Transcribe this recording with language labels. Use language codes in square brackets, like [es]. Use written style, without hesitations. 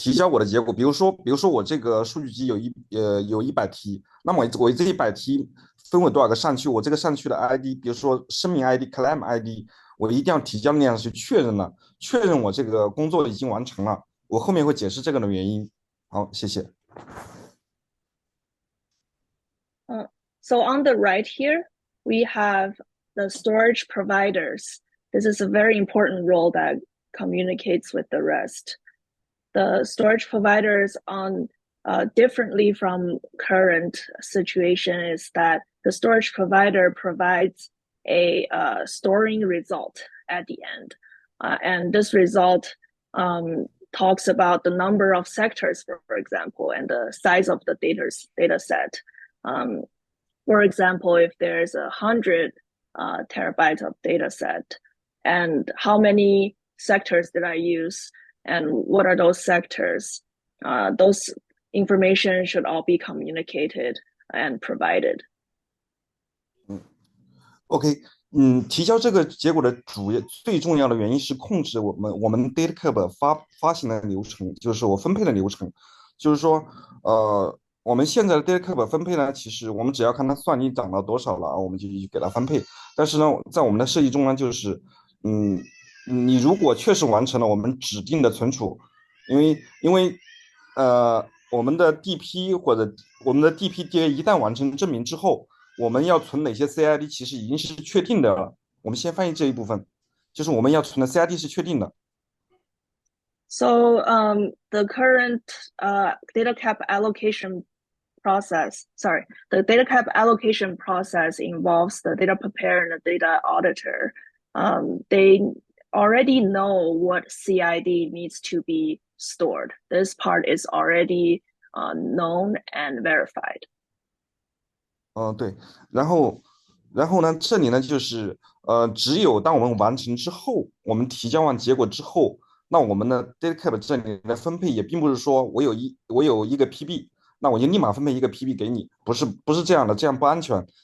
[zh] 我的结果，比如说我这个数据集有100题，那么我这100题分为多少个上区，我这个上区的 ID， 比如说声明 ID、claim ID， 我一定要提交那样去确认我这个工作已经完成了，我后面会解释这个的原因。好，谢谢。 [en] So on the right here, we have the storage providers. This is a very important role that communicates with the rest. The storage providers on differently from current situation is that the storage provider provides a storing result at the end. And this result talks about the number of sectors, for example, and the size of the data set. For example, if there's 100 terabytes of data set, and how many sectors did I use, and what are those sectors? Those information should all be communicated and provided. [zh] OK，提交这个结果的最重要的原因是控制我们 DataCap 发行的流程，就是我分配的流程。就是说，我们现在的 DataCap 分配呢，其实我们只要看它算力涨到多少了，我们就给它分配。但是呢，在我们的设计中呢，就是你如果确实完成了我们指定的存储，因为我们的 DP 或者我们的 DPDA 一旦完成证明之后，我们要存哪些 CID 其实已经是确定的了。我们先翻译这一部分，就是我们要存的 CID 是确定的。 [en] So the current DataCap allocation process, the DataCap allocation process involves the data preparer and the data auditor. They already know what CID needs to be stored. This part is already known and verified. [zh] 对，然后呢，这里呢就是只有当我们完成之后，我们提交完结果之后，那我们的 DataCap 这里的分配也并不是说我有一个 PB， 那我就立马分配一个 PB 给你，不是这样的，这样不安全。